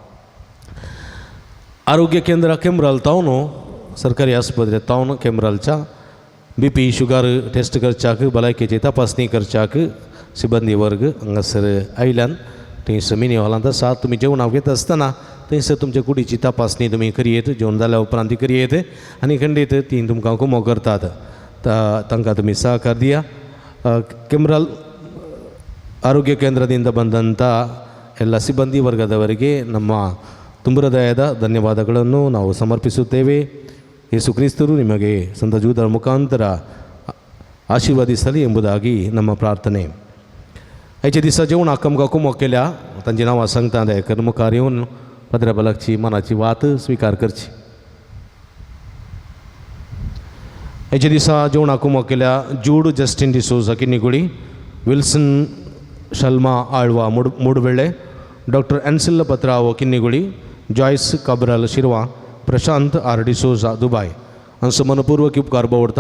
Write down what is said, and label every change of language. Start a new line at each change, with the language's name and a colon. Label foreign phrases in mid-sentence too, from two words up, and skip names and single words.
Konkani: आरोग्य केंद्र केम्ब्राल टावन, सरकारी आस्पत्रे टावन केम्ब्रालच्या
English: BP sugar test
Konkani: करच्याक, भलायकेची तपासणी करच्याक सिबंदी वर्ग हांगासर आयल्यान. थंयसर मिनी हॉलांत आसा. तुमी जेवणाक येता आसतना थंयसर तुमच्या कुडीची तपासणी तुमी करियेत. जेवण जाल्या उपरांत ती करियेत आनी खंडीत ती तुमकां कुमो करतात. तांकां तुमी सहकार दिया.
Kannada: केम्ब्राल ಆರೋಗ್ಯ ಕೇಂದ್ರದಿಂದ ಬಂದಂಥ ಎಲ್ಲ ಸಿಬ್ಬಂದಿ ವರ್ಗದವರಿಗೆ ನಮ್ಮ ತುಂಬ ಹೃದಯದ ಧನ್ಯವಾದಗಳನ್ನು ನಾವು ಸಮರ್ಪಿಸುತ್ತೇವೆ. ಯೇಸು ಕ್ರಿಸ್ತರು ನಿಮಗೆ ಸಂತ ಜೂದರ ಮುಖಾಂತರ ಆಶೀರ್ವದಿಸಲಿ ಎಂಬುದಾಗಿ ನಮ್ಮ ಪ್ರಾರ್ಥನೆ.
Konkani: आयच्या दिसा जेवणाक आमकां कुमो केल्या तांची नांवां सांगता. दयाकर मुखार येवन पत्राबलाकची मनाची वात स्विकार करची. आयच्या दिसा जेवणाक कुमो केल्या जूड जस्टीन डिसोजा किन्नीगुडी, विल्सन शल्मा आळवा मूडवेळे, डॉक्टर एन्सिल पत्रावो किन्नीगुडी, जॉयस काब्राल शिरवा, प्रशांत आर डिसोजा दुबाय हांचो मनपूर्वक उपकार बावडटा.